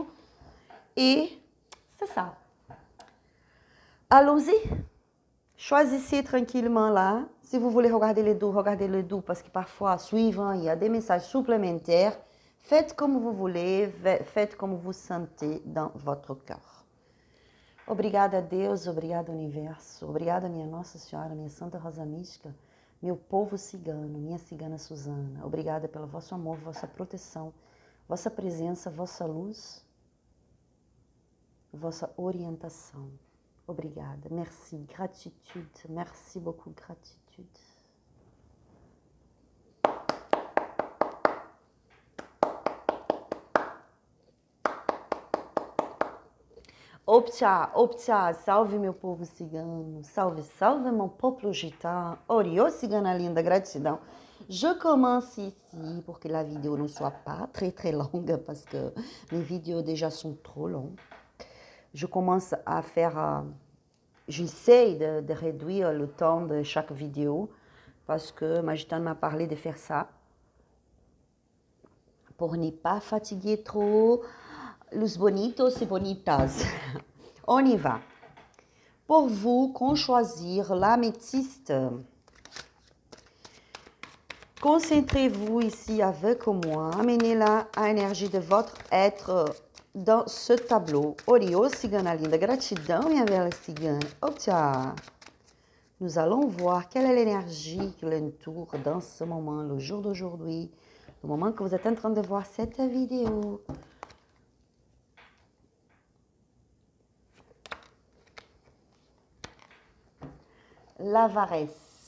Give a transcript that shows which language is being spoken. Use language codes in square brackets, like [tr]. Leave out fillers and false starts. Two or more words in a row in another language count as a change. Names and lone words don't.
[fr] Et c'est ça. Allons-y. Choisissez tranquillement là. Si vous voulez regarder les deux parce que parfois, suivant, il y a des messages supplémentaires. Faites comme vous voulez, faites comme vous sentez dans votre cœur. [pt] Obrigada a Deus, obrigada universo, obrigada minha Nossa Senhora, minha Santa Rosa Mística, meu povo cigano, minha cigana Suzana. Obrigada pelo vosso amor, vossa proteção, vossa presença, vossa luz, vossa orientação. Obrigada, [fr] merci, gratitude, merci beaucoup, gratitude. [pt] Optcha, optcha, salve meu povo cigano, salve, salve [fr] mon peuple gitan, [pt] Orio cigana linda, gratidão. [fr] Je commence ici pour que la vidéo ne soit pas très longue parce que mes vidéos déjà sont trop longues. Je commence à faire, j'essaie de réduire le temps de chaque vidéo parce que ma gitane m'a parlé de faire ça pour ne pas fatiguer trop [es] los bonitos [fr] et bonitas. On y va. Pour vous, qu'on choisir l'améthyste. Concentrez-vous ici avec moi. Amenez-la à énergie de votre être dans ce tableau. [pt] Oriô, cigana linda, gratidão, minha bela cigana. Optia. [fr] Nous allons voir quelle est l'énergie qui l'entoure dans ce moment, le jour d'aujourd'hui, le moment que vous êtes en train de voir cette vidéo. L'avarice.